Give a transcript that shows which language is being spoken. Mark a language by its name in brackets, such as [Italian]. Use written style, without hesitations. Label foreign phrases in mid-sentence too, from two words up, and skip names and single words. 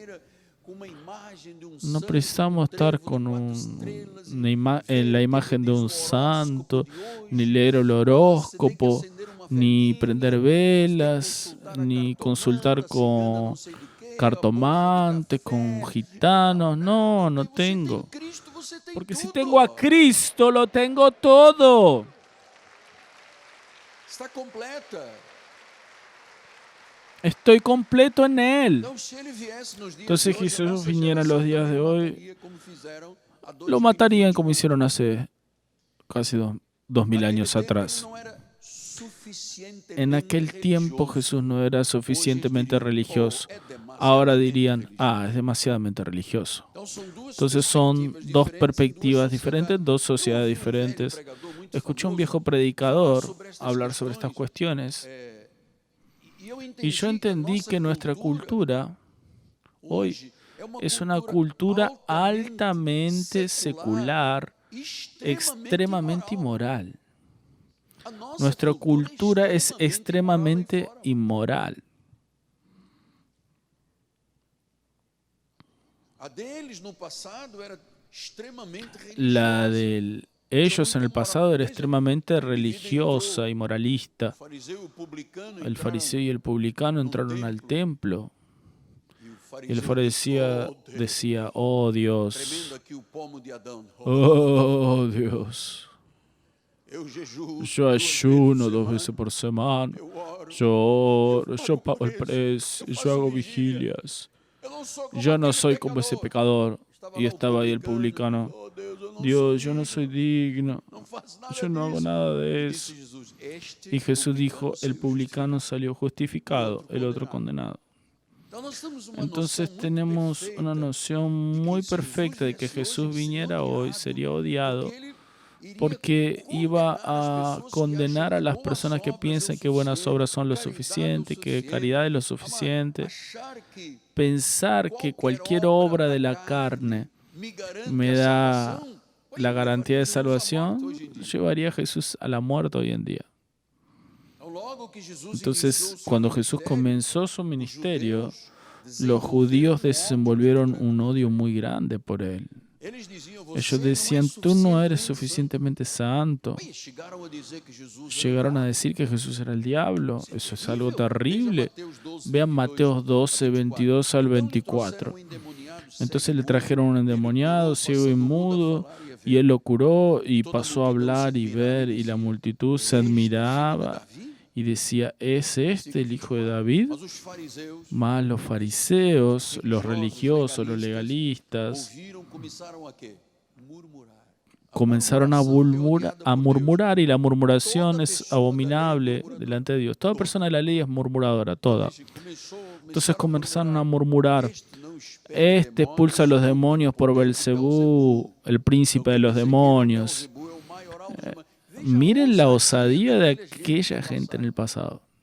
[Spanish] No precisamos estar con la imagen de un santo, ni leer el horóscopo, ni prender velas, ni consultar con cartomantes, con gitanos. No, no tengo. Porque si tengo a Cristo, lo tengo todo. Está completa. Estoy completo en Él. [Portuguese] Então, se ele viesse nos dias [Spanish] Entonces, [Portuguese] de hoje, [Spanish] si a Jesús [Portuguese] nossa [Spanish] viniera en [Portuguese] geração [Spanish] los días de [Portuguese] também [Spanish] hoy, [Portuguese] mataria como fizeram há lo 2021. [Spanish] matarían como hicieron hace casi 2000 [Portuguese] Naquele [Spanish] años [Portuguese] tempo, ele [Spanish] atrás. [Portuguese] não era suficientemente [Spanish] En aquel tiempo [Portuguese] religioso. [Spanish] Jesús no era suficientemente [Portuguese] Hoje eles diriam, [Spanish] religioso. [Portuguese] "Oh, é demasiadamente [Spanish] Ahora dirían, [Portuguese] religioso". [Spanish] es demasiadamente religioso. [Portuguese] Então, são duas [Spanish] Entonces son [Portuguese] perspectivas [Spanish] dos [Portuguese] diferentes em [Spanish] perspectivas [Portuguese] duas [Spanish] diferentes, [Portuguese] sociedades. [Spanish] dos [Portuguese] Eu [Spanish] sociedades [Portuguese] ouvi um velho [Spanish] diferentes. [Portuguese] pregador muito [Spanish] Escuché a un [Portuguese] famoso [Spanish] viejo [Portuguese] falar [Spanish] predicador [Portuguese] sobre estas [Spanish] hablar sobre estas [Portuguese] questões, [Spanish] cuestiones [Portuguese] e eu [Spanish] y yo entendí que nuestra cultura hoy [Portuguese] hoje é uma [Spanish] es una cultura altamente secular, extremadamente inmoral. [Portuguese] A nossa [Spanish] Nuestra cultura es [Portuguese] extremamente [Spanish] extremadamente inmoral. [Portuguese] A deles no passado era extremamente [Spanish] La [Portuguese] religiosa. [Spanish] de ellos en el pasado era extremadamente religiosa y moralista. [Portuguese] O fariseu e o publicano [Spanish] El [Portuguese] entraram [Spanish] fariseo y el publicano entraron al templo [Portuguese] e o [Spanish] y el [Portuguese] fariseu [Spanish] fariseo decía, oh Dios, [Portuguese] tremendo aqui o pomo de Adão. [Spanish] oh Dios, [Portuguese] Eu jejuo [Spanish] yo ayuno 2 veces por semana, [Portuguese] eu oro. [Spanish] yo oro, yo pago el precio, yo hago vigilias. [Portuguese] Eu não sou como [Spanish] Yo no [Portuguese] aquele [Spanish] soy como ese pecador. [Portuguese] Estava [Spanish] Y [Portuguese] lá o [Spanish] estaba ahí el publicano. [Portuguese] Oh, Deus, eu não [Spanish] Dios, [Portuguese] sou [Spanish] yo no [Portuguese] digno, [Spanish] soy digno. [Portuguese] não faço nada [Spanish] Yo no hago [Portuguese] disso. [Spanish] nada de [Portuguese] E [Spanish] eso. [Portuguese] disse Jesus, este [Spanish] Y Jesús dijo, [Portuguese] publicano [Spanish] el [Portuguese] saiu [Spanish] publicano salió justificado, el otro condenado. [Portuguese] Então, nós temos uma [Spanish] Entonces [Portuguese] noção muito [Spanish] tenemos [Portuguese] perfeita [Spanish] una noción muy perfecta de que Jesús viniera hoy, sería odiado, [Portuguese] porque ele iria [Spanish] porque iba [Portuguese] condenar as [Spanish] a [Portuguese] pessoas que [Spanish] condenar a [Portuguese] acham [Spanish] las [Portuguese] que [Spanish] personas que [Portuguese] boas obras [Spanish] piensan [Portuguese] é o [Spanish] que buenas [Portuguese] suficiente, [Spanish] obras son lo [Portuguese] caridade é o [Spanish] suficiente, que [Portuguese] suficiente. [Spanish] caridad es lo [Portuguese] Amado, [Spanish] suficiente. [Portuguese] achar que [Spanish] Pensar que cualquier obra de la carne [Portuguese] me garante [Spanish] me [Portuguese] a [Spanish] da [Portuguese] salvação, [Spanish] la garantía de [Portuguese] Jesus à morte [Spanish] salvación, [Portuguese] hoje em dia. [Spanish] llevaría a Jesús a la muerte hoy en día. [Portuguese] Então, logo que Jesus iniciou o [Spanish] Entonces, [Portuguese] seu [Spanish] cuando Jesús [Portuguese] ministério, [Spanish] comenzó su [Portuguese] os [Spanish] ministerio, [Portuguese] judeus [Spanish] los judíos desenvolvieron un odio muy grande por él. [Portuguese] eles diziam, [Spanish] Ellos [Portuguese] "Você [Spanish] decían, [Portuguese] não é [Spanish] tú no eres [Portuguese] suficientemente [Spanish] suficientemente santo. [Portuguese] santo". [Spanish] Oye, [Portuguese] chegaram a dizer que Jesus era [Spanish] Llegaron a [Portuguese] o [Spanish] decir que Jesús era el diablo. Eso es algo [Portuguese] terrível. [Spanish] terrible. [Portuguese] Veja Mateus 12, [Spanish] Vean [Portuguese] 22 [Spanish] Mateos 12, 22 al [Portuguese] Então, lhe [Spanish] 24. [Portuguese] trouxeram um endemoniado, [Spanish] Entonces [Portuguese] cego, [Spanish] le trajeron un [Portuguese] ele [Spanish] endemoniado, [Portuguese] curou, [Spanish] ciego y [Portuguese] passando o mundo a [Spanish] mudo, [Portuguese] falar e a ver. [Spanish] y él lo curó y [Portuguese] Toda a [Spanish] pasó a [Portuguese] multidão [Spanish] hablar [Portuguese] se [Spanish] y [Portuguese] admirava [Spanish] ver, [Portuguese] e [Spanish] y la [Portuguese] dizia, [Spanish] multitud se [Portuguese] "Este é o filho de [Spanish] admiraba [Portuguese] Davi?" [Spanish] y decía, ¿es este el hijo de David? [Portuguese] Mas os fariseus [Spanish] Más los fariseos, los religiosos, los legalistas, [Portuguese] ouviram, começaram a quê? Murmurar. [Spanish] comenzaron a murmurar, y la murmuración [Portuguese] Toda [Spanish] es [Portuguese] pessoa da lei [Spanish] abominable [Portuguese] murmura [Spanish] delante de Dios. Toda persona de la ley es murmuradora, toda. Entonces comenzaron a murmurar. murmurar, este expulsa a los demonios por Belcebú, el príncipe de los demonios. Miren la osadía de aquella gente en el pasado.